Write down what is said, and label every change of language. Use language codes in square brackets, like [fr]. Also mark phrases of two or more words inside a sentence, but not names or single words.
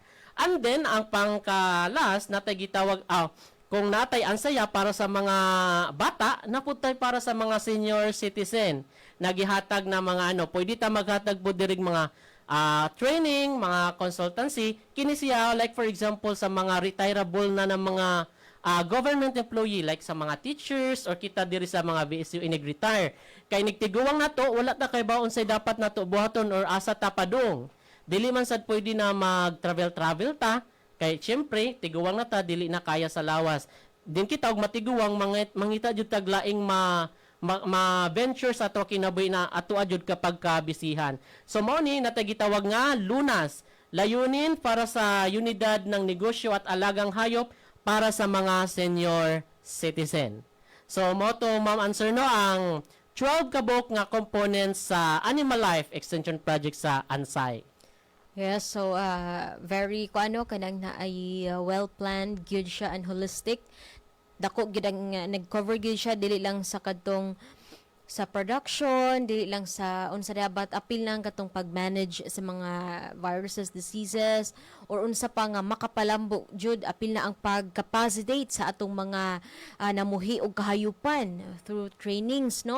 [en] And then [ceb] ang pangka-last natay gitawag kung natay ANSAYA para sa mga bata, naputay para sa mga [en] senior citizen. [ceb] Nagihatag na mga pwede ta maghatag po dirig mga training, mga consultancy, kini siya [en] like for example [ceb] sa mga retirable na ng mga [en] government employee like [ceb] sa mga teachers or kita diri sa mga VSU inig-retire. Kay nigtiguwang nato wala ta kay baon say dapat nato buhaton or asa ta padung. Dili man sad pwede na mag-travel ta kay syempre tiguwang na ta dili na kaya sa lawas. Din kita og matiguwang mangita jud taglaing ma-venture sa to kinabuhi na ato jud kapag kabisihan. So mao ni natay gitawag nga lunas, [tl] layunin para sa unidad ng negosyo at alagang hayop para sa mga [en] senior citizen. [ceb] So, mo to, ma'am, answer no, ang 12 kabok nga components sa Animal Life Extension Project sa Ansay. [en] Yes, so very [ceb] kanang na ay well-planned, good siya [en] and holistic. [ceb] Dako gyud ang nag-cover gyud siya dili lang sa kadtong sa production, dili lang sa unsa dapat apil lang katong pag-manage sa mga viruses, diseases or unsa pa nga makapalambo jud apil na ang pag-capacitate sa atong mga namuhi og kahayupan [en] through trainings, [ceb] no?